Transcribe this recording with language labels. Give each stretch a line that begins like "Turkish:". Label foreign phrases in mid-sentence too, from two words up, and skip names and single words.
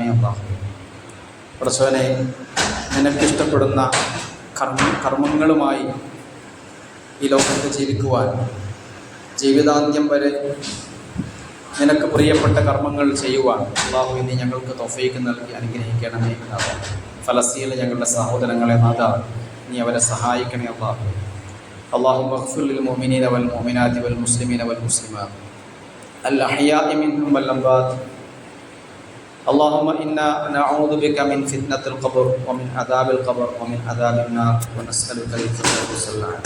Malayalam: അള്ളാഹു പ്രസവനെ നിനക്കിഷ്ടപ്പെടുന്ന കർമ്മങ്ങളുമായി ഈ ലോകത്ത് ജീവിക്കുവാൻ, ജീവിതാന്ത്യം വരെ നിനക്ക് പ്രിയപ്പെട്ട കർമ്മങ്ങൾ ചെയ്യുവാൻ അള്ളാഹുവിനെ ഞങ്ങൾക്ക് തൗഫീഖ് നൽകി അനുഗ്രഹിക്കണമേ. ഫലസ്തീനിലെ ഞങ്ങളുടെ സഹോദരങ്ങളെ നാഥ, നീ അവരെ സഹായിക്കണേ.
Arabic: اللهم اغفر للمؤمنين والمؤمنات والمسلمين والمسلمات الأحياء منهم والأموات. اللهم إنا نعوذ بك من فتنة القبر ومن عذاب القبر ومن عذاب النار ونسألك الفردوس الأعلى.